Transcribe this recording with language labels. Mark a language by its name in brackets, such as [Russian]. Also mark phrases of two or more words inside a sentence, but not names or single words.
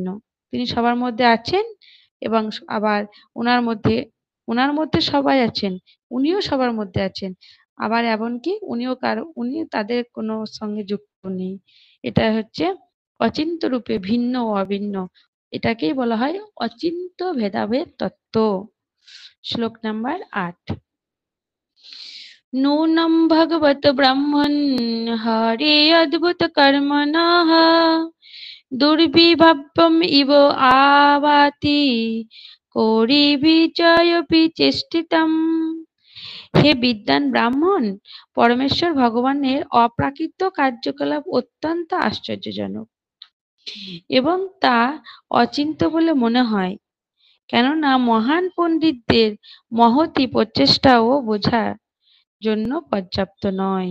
[Bangla] তিনি সবার মধ্যে আছেন এবং আবার উনার মধ্যে উনার মধ্যে সবাই আছেন। উনিও সবার মধ্যে আছেন। আবার এমনকি উনি তাদের কোনো সঙ্গে যুক্ত নেই। এটা হচ্ছে অচিন্ত্য রূপে ভিন্ন ও অভিন্ন। এটাকেই বলা হয় অচিন্ত্য ভেদাভেদ তত্ত্ব। শ্লোক নাম্বার 8। [Sanskrit] नूनं भगवत ब्रह्मन् हरे अद्भुत कर्मणः दुर्विभवम् इव आवाति করিবিজয়পি চেষ্টিতম। [Bangla] হে বিদ্বান ব্রাহ্মণ, পরমেশ্বর ভগবানের অপ্রাকৃত কার্যকলাপ অত্যন্ত আশ্চর্যজনক এবং তা অচিন্ত্য বলে মনে হয়। কেননা মহান পণ্ডিতদের মহতি প্রচেষ্টা ও বোঝা জন্য পর্যাপ্ত নয়।